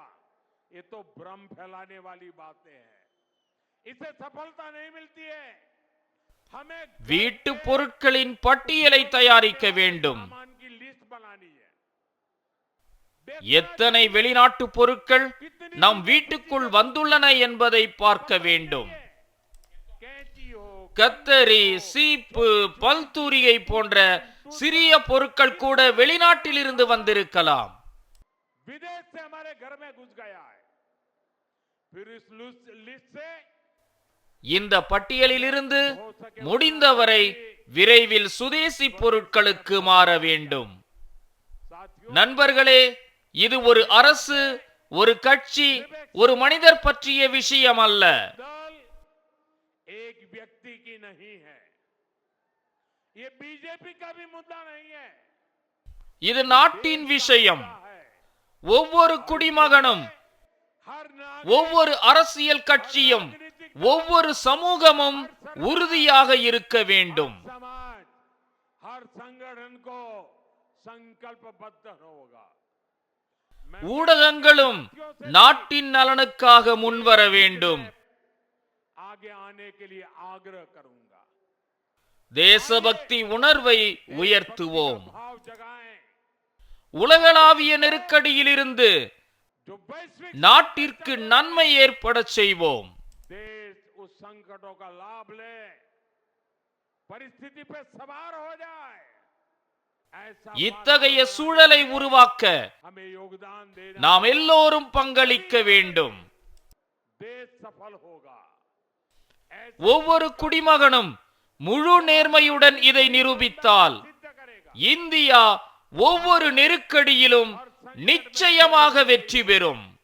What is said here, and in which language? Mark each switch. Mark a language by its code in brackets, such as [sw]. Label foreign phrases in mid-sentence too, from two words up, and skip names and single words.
[hi] ये तो भ्रम फैलाने वाली बातें हैं। इससे सफलता नहीं मिलती है। हमें [ta] வீட்டு பொருட்களின் பட்டியலை தயாரிக்க வேண்டும். [hi] सामान की लिस्ट बनानी है। [ta] எத்தனை வெளிநாட்டு பொருட்கள் நம் வீட்டுக்குள் வந்துள்ளன என்பதை பார்க்க வேண்டும். [hi] कैंची हो, [ta] கத்தரி, சீப்பு, பல்தூரிகை போன்ற சிறிய பொருட்கள் கூட வெளிநாட்டிலிருந்து வந்திருக்கலாம். [hi] विदेश से हमारे घर में घुस गया है। फिर इस लिस्ट से [ta] இந்த பட்டியலிலிருந்து முடிந்தவரை விரைவில் சுதேசி பொருட்களுக்கு மாற வேண்டும். [hi] साथियों, [ta] நண்பர்களே, இது ஒரு அரசு, ஒரு கட்சி, ஒரு மனிதர் பற்றிய விஷயம் அல்ல. [hi] दल एक व्यक्ति की नहीं है। ये बीजेपी का भी मुद्दा नहीं है। [ta] இது நாட்டின் விஷயம். [hi] है [ta] ஒவ்வொரு குடிமகனும், [hi] हर [ta] ஒவ்வொரு அரசியல் கட்சியும், ஒவ்வொரு சமூகமும் உறுதியாக இருக்க வேண்டும். [hi] समाज, हर संगठन को संकल्पबद्ध होगा। मैं [ta] ஊடகங்களும் நாட்டின் நலனுக்காக முன்வர வேண்டும். [hi] आगे आने के लिए आग्रह करूंगा। [ta] தேசபக்தி உணர்வை உயர்த்துவோம். [hi] भाव जगाएं। [ta] உலகளாவிய நெருக்கடியிலிருந்து [hi] जो वैश्विक [ta] நாட்டிற்கு நன்மை ஏற்படச் செய்வோம். [hi] देश उस संकटों का लाभ ले, परिस्थिति पे सवार हो जाए। ऐसा [ta] இத்தகைய சூழலை உருவாக்க [hi] हमें योगदान देना। [ta] நாம் எல்லோரும் பங்களிக்க வேண்டும். [hi] देश सफल होगा। ऐसा [ta] ஒவ்வொரு குடிமகனும் முழு நேர்மையுடன் இதை நிரூபித்தால் [hi] सिद्ध करेगा। [ta] இந்தியா ஒவ்வொரு நெருக்கடியிலும் நிச்சயமாக வெற்றி பெறும்.